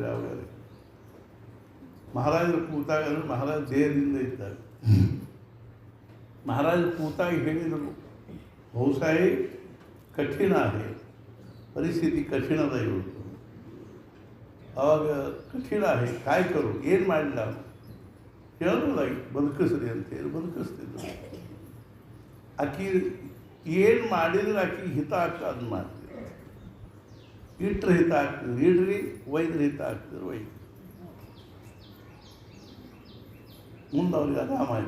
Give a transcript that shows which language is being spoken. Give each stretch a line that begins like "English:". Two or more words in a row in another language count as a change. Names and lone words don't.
Kannada: ಅವಾಗ ಮಹಾರಾಜರು ಕೂತಾಗ ಮಹಾರಾಜ ದೇಹದಿಂದ ಇದ್ದಾರೆ. ಮಹಾರಾಜರು ಕೂತಾಗ ಹೇಳಿದರು, ಭಾವುಸಾಹೇಬ್
Marathi: कठिण आहे,
Kannada: ಪರಿಸ್ಥಿತಿ ಕಠಿಣದ ಇವತ್ತು.
Marathi: ಆವಾಗ ಕಠಿಣ आहे, काय करू,
Kannada: ಏನು ಮಾಡಲಿಲ್ಲ ಹೇಳೋದಾಗಿ ಬದುಕಿಸ್ರಿ ಅಂತೇಳಿ ಬದುಕಿಸ್ತಿದ್ರು. ಆಕೆ ಏನು ಮಾಡಿದ್ರೆ ಆಕೆಗೆ ಹಿತ ಆಗ್ತದೆ ಅದನ್ನ ಮಾಡ್ತೀವಿ. ಇಟ್ರೆ ಹಿತ ಆಗ್ತದೆ ಇಡ್ರಿ, ಒಯ್ದ್ರೆ ಹಿತ ಆಗ್ತದೆ ಒಯ್ದು. ಮುಂದೆ ಅವ್ರಿಗೆ ಆರಾಮಾಯಿತು.